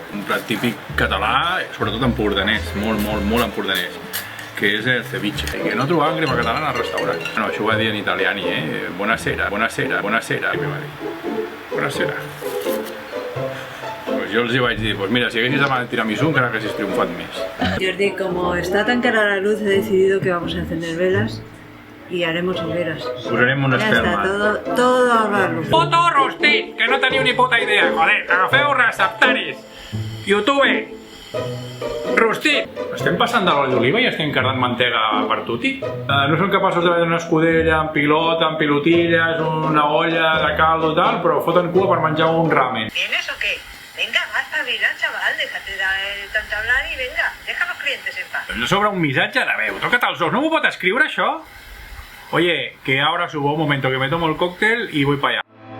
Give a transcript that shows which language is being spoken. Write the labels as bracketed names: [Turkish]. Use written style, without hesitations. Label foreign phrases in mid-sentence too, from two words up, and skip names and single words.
[Catalan] Un plat típic català, sobretot empordanès, molt empordanès, que és el ceviche, que no trobàvem crema catalana al restaurant. No, això ho va dir en italiani, [Italian] Buonasera, buonasera, buonasera, [Catalan] que va dir. [Italian] Buonasera. [Catalan] Pues jo els hi vaig dir, pues mira, si haguessis demanat tiramisú encara haguessis triomfat més. [Spanish] Jordi, como está tan cara la luz, he decidido que vamos a encender velas y haremos hogueras. [Catalan] Posarem una [Spanish] Ya está, [Catalan] esperma. [Spanish] todo a la luz. [Catalan] Puto rostit, que no teniu ni puta idea, joder, agafeu receptaris. YouTube. Rostit! Estem passant de l'oli d'oliva i estem cardant mantega per tutti? No som capaços de veure una escudella amb pilota, amb pilotilles, una olla de caldo i tal, però foten cua per menjar un ramen. [Spanish] ¿Vienes o qué? Venga, va, espabila, chaval, déjate de tanto hablar y venga, deja a los clientes en paz. [Catalan] No sobra un missatge de veu, toca't els ous, no m'ho pot escriure això? [Spanish] Oye, que ahora subo un momento que me tomo el cóctel y voy para allá.